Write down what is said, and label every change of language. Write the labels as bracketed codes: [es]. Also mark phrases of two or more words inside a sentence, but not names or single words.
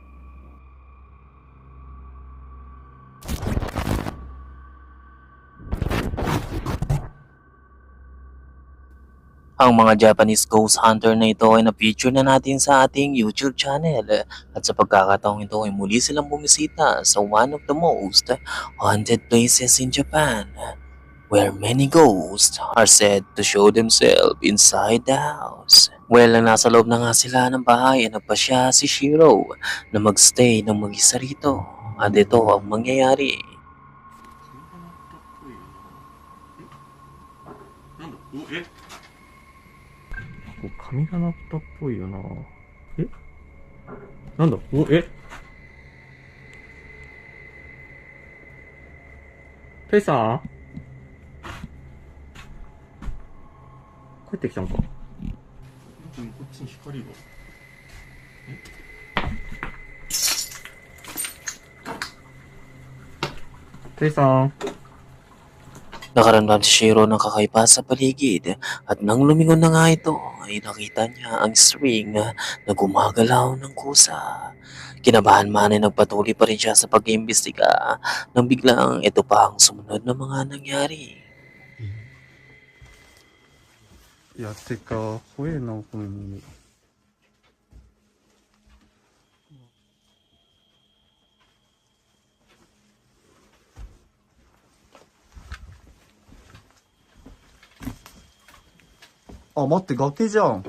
[tl] Ang mga [en] Japanese ghost hunter [tl] na ito ay na-feature na natin sa ating YouTube channel at sa pagkakataong ito ay muli silang bumisita sa [en] one of the most haunted places in Japan where many ghosts are said to show themselves inside the house. [tl] Well, nang nasa loob na nga sila ng bahay ay nagpasya si Shiro na magstay ng mag-isa rito at ito ang mangyayari. [ja] 髪が鳴ったっぽいよな。えなんだおえペイさん帰ってきたんか。こっちに光が。ペイさん [tl] Nakaramdam si Shiro ng kakaiba sa paligid at nang lumingon na nga ito ay nakita niya ang string na gumagalaw ng kusa. Kinabahan man ay nagpatuloy pa rin siya sa pag-iimbestiga nang biglang ito pa ang sumunod na mga nangyari. [ja] いや、てか、怖えな、この耳。あ、待って、崖じゃん。